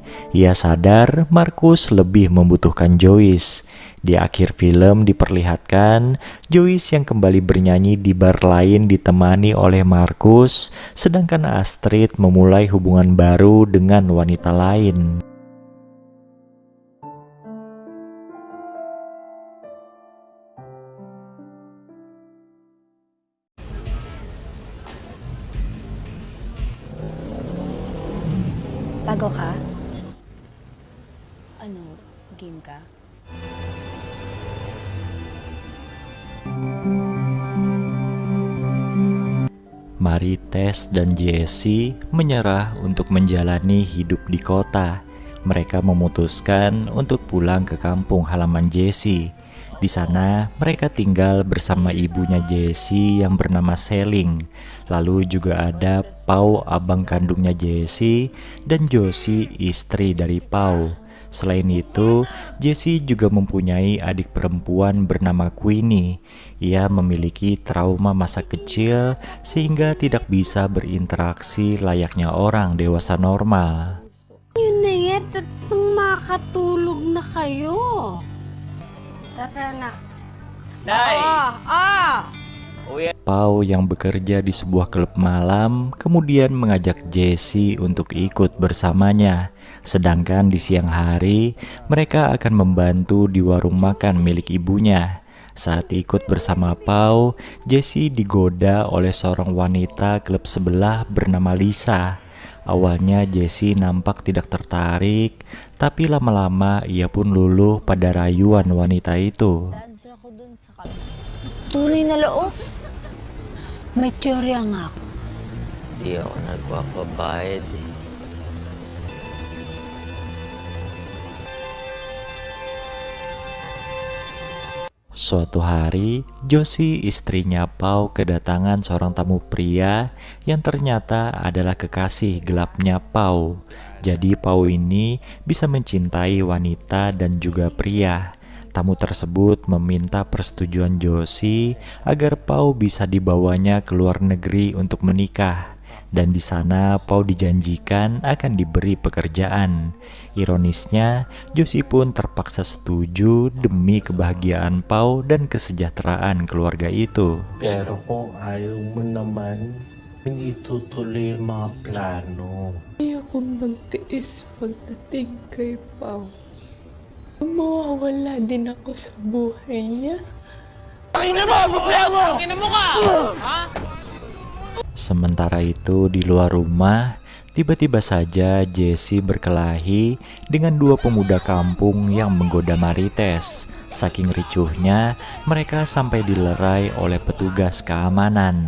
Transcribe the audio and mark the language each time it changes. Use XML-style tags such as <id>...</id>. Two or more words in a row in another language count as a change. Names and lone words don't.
<id>Ia sadar Markus lebih membutuhkan Joyce. Di akhir film diperlihatkan Joyce yang kembali bernyanyi di bar lain ditemani oleh Markus, sedangkan Astrid memulai hubungan baru dengan wanita lain.</id> <tl>Bago ka? Ano, game ka?</tl> <id>Marites dan Jessie menyerah untuk menjalani hidup di kota. Mereka memutuskan untuk pulang ke kampung halaman Jessie. Di sana mereka tinggal bersama ibunya Jessie yang bernama Selling. Lalu juga ada Pau, abang kandungnya Jessie, dan Josie, istri dari Pau. Selain itu, Jessie juga mempunyai adik perempuan bernama Queenie. Ia memiliki trauma masa kecil sehingga tidak bisa berinteraksi layaknya orang dewasa normal.</id> <tl>Yun na yan, tatlong makatulog na kayo. Tara na. Nay!</tl> <id>Pau yang bekerja di sebuah klub malam kemudian mengajak Jessie untuk ikut bersamanya. Sedangkan di siang hari mereka akan membantu di warung makan milik ibunya. Saat ikut bersama Pau, Jessie digoda oleh seorang wanita klub sebelah bernama Lisa. Awalnya Jessie nampak tidak tertarik, tapi lama-lama ia pun luluh pada rayuan wanita itu.</id> <tl>Dancer ako dun sa tunay na laos. May teorya nga ako. Di ako nagpapabayad eh.</tl> <id>Suatu hari, Josie, istrinya Pau, kedatangan seorang tamu pria yang ternyata adalah kekasih gelapnya Pau. Jadi Pau ini bisa mencintai wanita dan juga pria. Tamu tersebut meminta persetujuan Josie agar Pau bisa dibawanya ke luar negeri untuk menikah. Dan di sana Pau dijanjikan akan diberi pekerjaan. Ironisnya, Josie pun terpaksa setuju demi kebahagiaan Pau dan kesejahteraan keluarga itu.</id> <tl>Pero kung ayaw mo naman, hindi tutuloy yung mga plano. Ayoko magtiis pagdating kay Pao. Mawawala din ako sa buhay niya.</tl> <id>Sementara itu di luar rumah, tiba-tiba saja Jessie berkelahi dengan dua pemuda kampung yang menggoda Marites. Saking ricuhnya, mereka sampai dilerai oleh petugas keamanan.</id>